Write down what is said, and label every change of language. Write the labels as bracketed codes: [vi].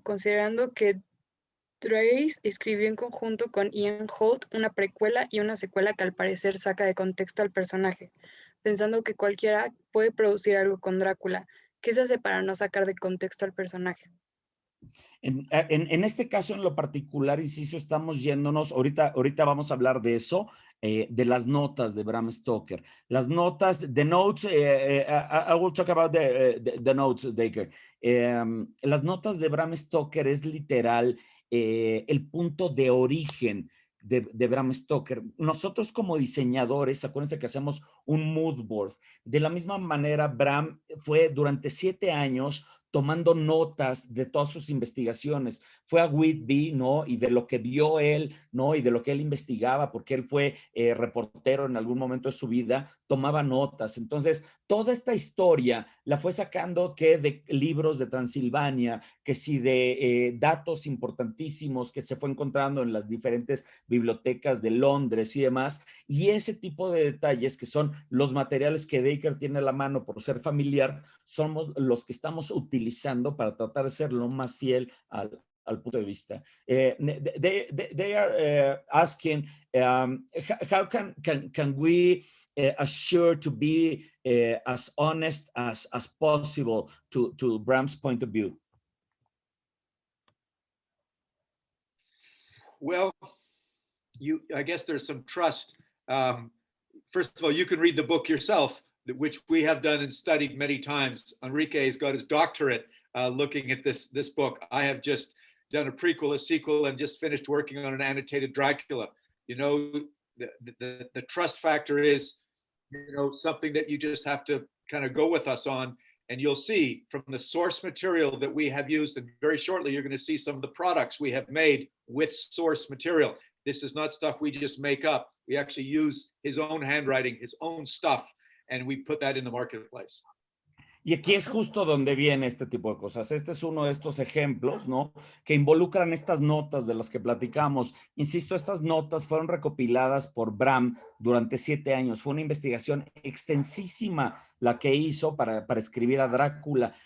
[es] Considerando que Trace escribió en conjunto con Ian Holt una precuela y una secuela que al parecer saca de contexto al personaje, pensando que cualquiera puede producir algo con Drácula. ¿Qué se hace para no sacar de contexto al personaje? En este caso en lo particular, insisto, estamos yéndonos, ahorita vamos a hablar de eso, de las notas de Bram Stoker. Las notas, [en] the notes, I will talk about the notes, Dacre. [es] Las notas de Bram Stoker es literal el punto de origen de Bram Stoker. Nosotros como diseñadores, acuérdense que hacemos un mood board. De la misma manera, Bram fue durante 7 años tomando notas de todas sus investigaciones. Fue a Whitby, ¿no? Y de lo que vio él, ¿no? Y de lo que él investigaba, porque él fue reportero en algún momento de su vida, tomaba notas. Entonces, toda esta historia la fue sacando que de libros de Transilvania, que sí de datos importantísimos que se fue encontrando en las diferentes bibliotecas de Londres y demás. Y ese tipo de detalles que son los materiales que Dacre tiene a la mano por ser familiar, somos los que estamos utilizando para tratar de ser lo más fiel al punto de vista. [en] They are asking, how can we assure to be as honest as possible to Bram's point of view? Well, I guess there's some trust. First of all, you can read the book yourself, which we have done and studied many times. Enrique has got his doctorate looking at this book. I have just done a prequel, a sequel, and just finished working on an annotated Dracula. You know, the trust factor is, you know, something that you just have to kind of go with us on. And you'll see from the source material that we have used, and very shortly, you're going to see some of the products we have made with source material. This is not stuff we just make up. We actually use his own handwriting, his own stuff, and we put that in the marketplace. [es] Y aquí es justo donde viene este tipo de cosas. Este es uno de estos ejemplos, ¿no? Que involucran estas notas de las que platicamos. Insisto, estas notas fueron recopiladas por Bram durante 7 años. Fue una investigación extensísima la que hizo para escribir a Drácula.